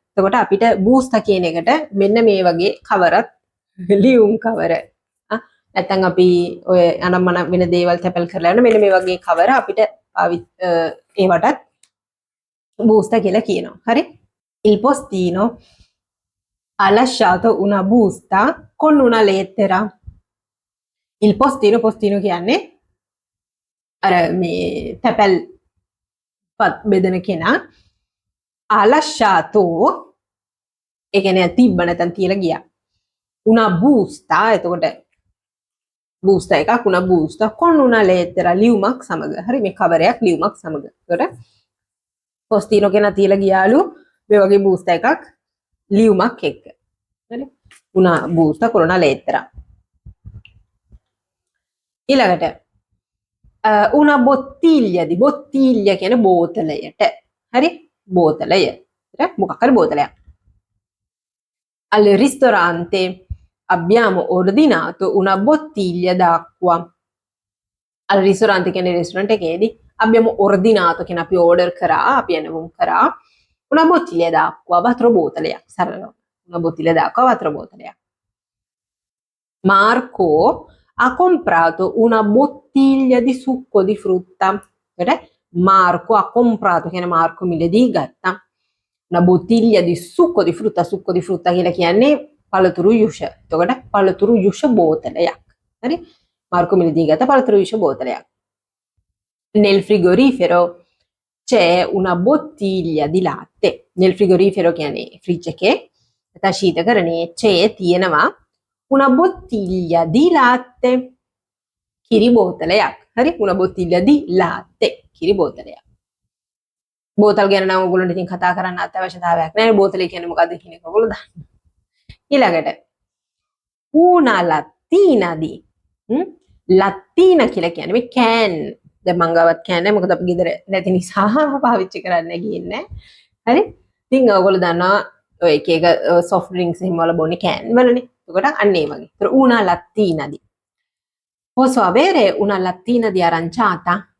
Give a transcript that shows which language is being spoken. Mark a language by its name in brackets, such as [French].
[Sinhala] එතකොට අපිට බූස්ටා කියන එකට මෙන්න මේ වගේ කවරක් ලියුම් කවර. නැත්නම් අපි ඔය අනම්මන වෙන දේවල් තැපල් කරලා යන මෙන්න මේ වගේ කවර අපිට ඒවටත් බූස්ටා කියලා කියනවා. හරි? [Italian] Il postino ha lasciato una busta con una lettera. Il postino [Sinhala] කියන්නේ අර මේ තැපල් බෙදන කෙනා [Italian] ha lasciato [Sinhala] ඒ කියන්නේ තිබ්බ නැත්නම් තියලා ගියා. [Italian] una busta [Sinhala] එතකොට [Italian] busta එකක් una busta con una lettera [Sinhala] ලියුමක් සමග. හරි මේ කවරයක් ලියුමක් සමග. එතකොට postino කෙනා තියලා ගියාලු මේ වගේ busta එකක් ලියුමක් එක්ක. [Italian] හරි? una busta con una lettera. [Sinhala] ඊළඟට [Italian] una bottiglia di [Sinhala] bottiglia කියන්නේ බෝතලයට. හරි? බෝතලය. මොකක් හරි බෝතලයක්. [Italian] Al ristorante abbiamo ordinato una bottiglia d'acqua. Al ristorante [Sinhala] කියන්නේ restaurant එකේදී [Italian] abbiamo ordinato [Sinhala] කියන අපි order කරා, අපි එනවුම් කරා [Italian] una bottiglia d'acqua, [Sinhala] වතුර බෝතලයක්. සරලව. [Italian] una bottiglia d'acqua, [Sinhala] වතුර බෝතලයක්. [Italian] Marco ha comprato una bottiglia di succo di frutta. Marco ha comprato [Sinhala] කියන්නේ මාර්කෝ මිලදී ගත්තා. [Italian] una bottiglia di succo di frutta [Sinhala] කියලා කියන්නේ පළතුරු යුෂ. එතකොට පළතුරු යුෂ බෝතලයක්. හරි? මාර්කෝ මිලදී ගත්ත පළතුරු යුෂ බෝතලයක්. [Italian] Nel frigorifero c'è una bottiglia di latte. Nel frigorifero [Sinhala] කියන්නේ ෆ්‍රිජ් එකේ නැත්නම් ශීතකරණයේ c'è තියෙනවා [Italian] una bottiglia di latte. [Sinhala] කිරි බෝතලයක්. හරි? [Italian] una bottiglia di latte. [Sinhala] කිරි බෝතලයක්. බෝතල් ගැන නම් ඔයගොල්ලන්ට ඉතින් කතා කරන්න අත්‍යවශ්‍යතාවයක් නැහැ. බෝතලේ කියන්නේ මොකද්ද කියන එක ඔයගොල්ලෝ දන්න. ඊළඟට [Italian] una lattina di [Sinhala] ලත්තින කියලා කියන්නේ මේ කෑන්. දැන් මං ගාවත් කෑන් නැහැ මොකද අපි ගෙදර නැති නිසා පාවිච්චි කරන්න ගියේ. හරි? ඉතින් ඔයගොල්ලෝ දන්නවා ඔය එක එක soft drinks එහෙම වල බොන්නේ කෑන් වලනේ. ඒකට අන්න ඒ වගේ. ඒතර [Italian] una lattina di. Posso avere una lattina di aranciata?